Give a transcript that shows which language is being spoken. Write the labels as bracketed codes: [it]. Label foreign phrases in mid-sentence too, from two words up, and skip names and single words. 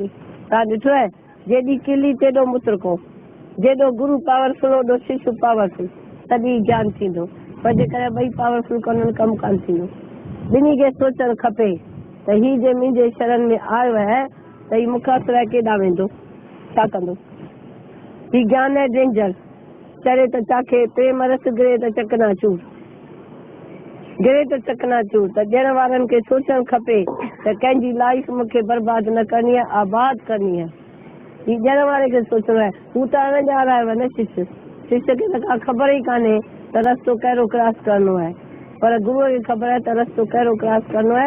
[sd] तव्हां ॾिठो आहे, जेॾी कीली तेॾो मुतरको। जेॾो गुरू पावरफुल ओॾो शिष्य पावरफुल, तॾहिं ज्ञान थींदो। पर जेकॾहिं ॿई पावरफुल कोन्हनि, कमु कान थींदो। ॿिन्ही खे सोचणु खपे त हीउ जे मुंहिंजे शरण में आयो आहे त हीउ मूंखां सवाइ केॾां वेंदो, छा कंदो? हीउ ज्ञान आहे डेंजर। चढ़े त चाखे, प्रेम रस गिरे त चकनाचूर, गिरे त चकनाचूर। त ॾियण वारनि खे सोचणु खपे त कंहिंजी लाइफ मूंखे बर्बाद न करणी आहे, आबाद करणी आहे। हीउ ॾियण वारे खे सोचणो आहे। हू त अणॼाण आयो आहे न शिष्य, शिष्य खे त का ख़बर ई कान्हे त रस्तो कहिड़ो क्रॉस करिणो आहे। पर गुरूअ खे ख़बर आहे त रस्तो कहिड़ो क्रॉस करिणो आहे।